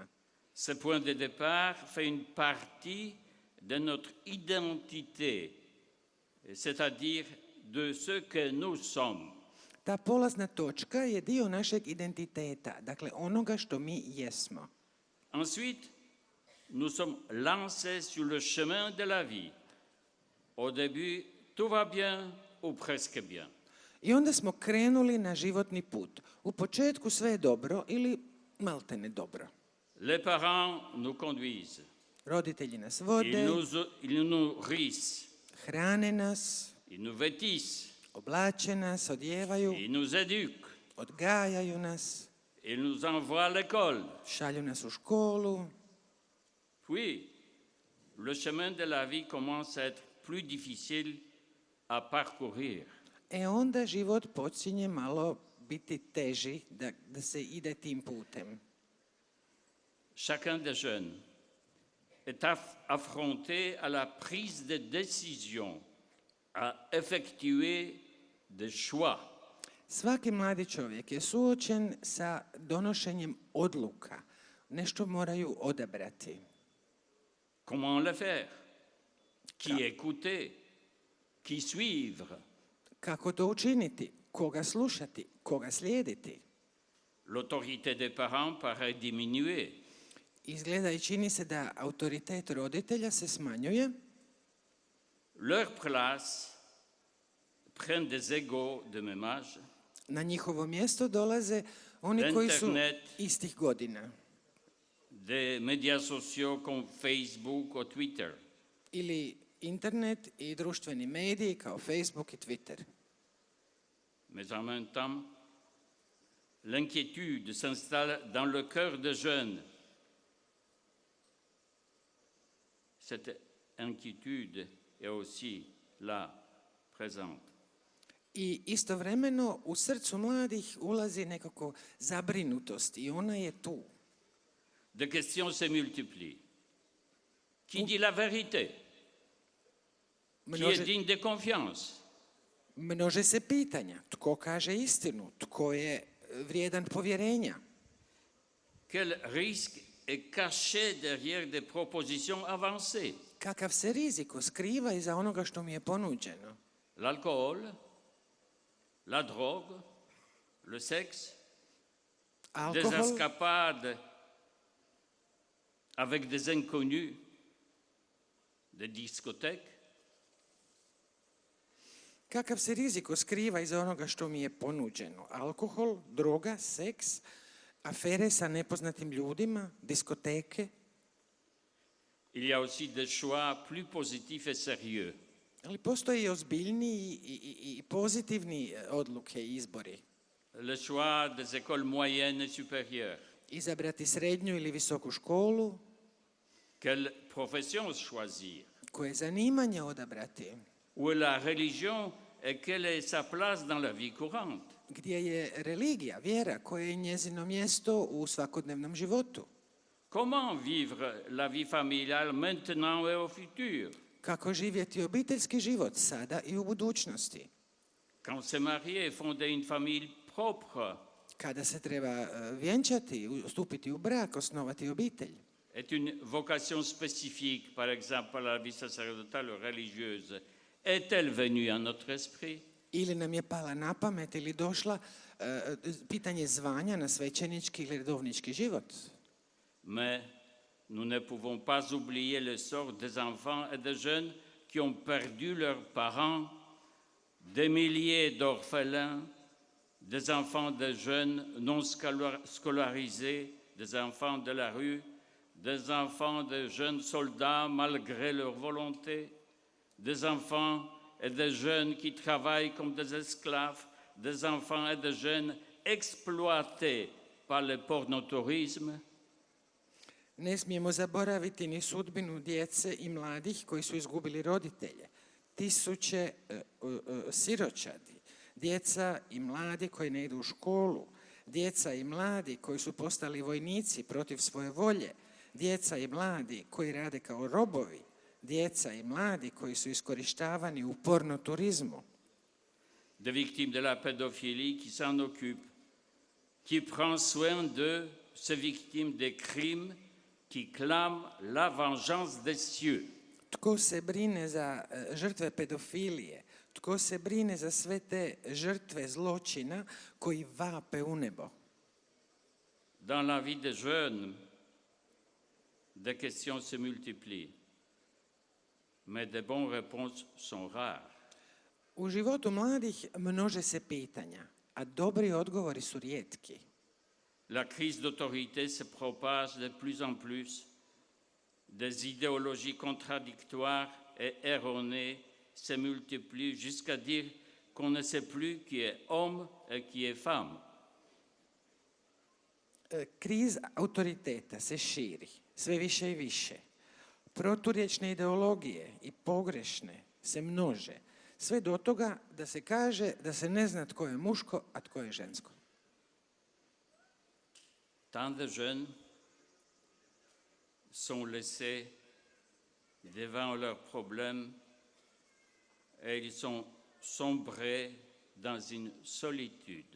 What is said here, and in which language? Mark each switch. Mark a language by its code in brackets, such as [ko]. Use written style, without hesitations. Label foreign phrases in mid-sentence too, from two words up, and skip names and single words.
[fr] Ce point de départ fait une partie de notre identité, c'est-à-dire de ce que nous sommes. [hr] Ta polazna točka je dio našeg identiteta, dakle onoga što mi jesmo. [fr] Ensuite, nous sommes lancés sur le chemin de la vie. Au début, tout va bien ou presque bien. [hr] I onda smo krenuli na životni put. U početku sve je dobro ili maltene dobro. [fr] Les parents nous conduisent. [hr] Roditelji nas vode, [fr] Ils nous nourrissent. [hr] hrane nas, [fr] Ils nous vêtissent. [hr] oblače nas, odjevaju, [fr] Ils nous éduquent. [hr] odgajaju nas, [fr] Ils nous envoient à l'école. [hr] šalju nas u školu. [fr] Puis, le chemin de la vie commence à être plus difficile à parcourir. [hr] onda život počinje malo biti teži da se ide tim putem. [fr] Chacun des jeunes est affronté à la prise de décision, à effectuer des choix. [hr] Svaki mladi čovjek je suočen sa donošenjem odluka. Nešto moraju odabrati. [fr] Comment le faire? Qui écouter? Qui suivre? [hr] Kako to učiniti? Koga slušati? Koga slijediti? [fr] L'autorité des parents paraît diminuer. [hr] Izgleda i čini se da autoritet roditelja se smanjuje. [fr] Leur place prennent des égaux de même âge. [hr] Na njihovo mjesto dolaze oni koji su istih godina. [fr] Des médias sociaux comme Facebook ou Twitter. [hr] Ili internet i društveni mediji kao Facebook i Twitter. [fr] Mais en même temps, l'inquiétude s'installe dans le cœur des jeunes. Cette inquiétude est aussi là, présente. [hr] I istovremeno u srcu mladih ulazi nekako zabrinutost i ona je tu. [fr] Des questions se multiplient. Qui dit la vérité? Qui est digne de confiance? [hr] Množe se pitanja. Tko kaže istinu? Tko je vrijedan povjerenja? [fr] Quel risque est caché derrière des propositions avancées? [hr] Kakav se rizik skriva iza onoga što mi je ponuđeno? [fr] L'alcool, la drogue, le sexe, des escapades avec des inconnus, des discothèques. [hr] Kakav se rizik skriva iza onoga što mi je ponuđeno? Alkohol, droga, seks, afere sa nepoznatim ljudima, diskoteke. [fr] Il y a aussi des choix plus positifs et sérieux. [hr] Ali postoji i ozbiljni i pozitivni odluke i izbori. [fr] Le choix des écoles moyennes et supérieures. [hr] Izabrati srednju ili visoku školu. [fr] Quelle profession choisir? [hr] Koje zanimanje odabrati? [fr] Où est la religion et quelle est sa place dans la vie courante? [hr] Gdje je religija, vjera, koje je njezino mjesto u svakodnevnom životu? [fr] Comment vivre la vie familiale maintenant et au futur? [hr] Kako živjeti obiteljski život sada i u budućnosti? [fr] Quand se marier et fonder une famille propre? [hr] Kada se treba vjenčati, stupiti u brak, osnovati obitelj? [fr] Est une vocation spécifique, par exemple à la vie sacerdotale ou religieuse, est-elle venue à notre esprit? [hr] Ili nam je pala na pamet ili došla pitanje zvanja na svećenički ili redovnički život? [fr] Mais nous ne pouvons pas oublier le sort des enfants et des jeunes qui ont perdu leurs parents, des milliers d'orphelins, des enfants, des jeunes non scolarisés, des enfants de la rue, des enfants de jeunes soldats malgré leur volonté, des enfants et des jeunes qui travaillent comme des esclaves, des enfants et des jeunes exploités par le pornotourisme. [hr] Ne smijemo zaboraviti ni sudbinu djece i mladih koji su izgubili roditelje. Tisuće siročadi, djeca i mladi koji ne idu u školu, djeca i mladi koji su postali vojnici protiv svoje volje, djeca i mladi koji rade kao robovi, djeca i mladi koji su iskorištavani u pornoturizmu. [fr] Des victimes de la pédophilie qui s'en occupent, qui prend soin de ces victimes des crimes, qui clament la vengeance des cieux. [hr] Tko se brine za žrtve pedofilije? Tko se brine za sve te žrtve zločina koji vape u nebo? [fr] Dans la vie des jeunes, des questions se multiplient, mais de bonnes réponses sont rares. [hr] U životu mladih množe se pitanja, a dobri odgovori su rijetki. [fr] La crise d'autorité se propage de plus en plus. Des idéologies contradictoires et erronées se multiplient jusqu'à dire qu'on ne sait plus qui est homme et qui est femme. [hr] Kriza autoriteta se širi sve više i više. Proturječne ideologije i pogrešne se množe. Sve do toga da se kaže da se ne zna tko je muško, a tko je žensko. [fr] Tant de jeunes sont laissés devant leurs problèmes et ils sont sombrés dans une solitude.